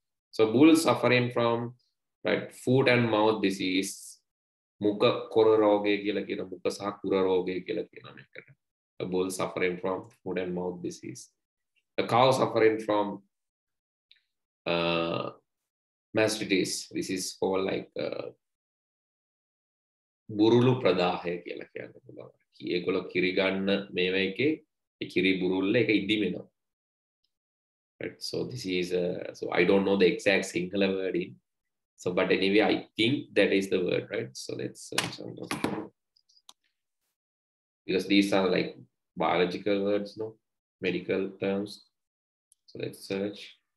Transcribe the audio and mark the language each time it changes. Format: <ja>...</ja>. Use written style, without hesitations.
<en>So bulls suffering from, right, foot and mouth disease,</en> <si>muka kora roge කියලා කියන මුඛ සහ කුර රෝගය කියලා කියන එකට.</si> <en>A bull suffering from foot and mouth disease. A cow suffering from mastitis. This is called like</en> <si>burulu ප්‍රදාහය කියලා කියන්න පුළුවන්. ඒගොල්ලෝ කිරි ගන්න මේව එකේ ඒ කිරි බුරුල්ල එක ඉදිමෙනවා.</si> <en>Right? So this is so I don't know the exact Sinhala word in So, but anyway, I think that is the word, right? So let's search on those. Because these are like biological words, no? Medical terms. So let's search.</en>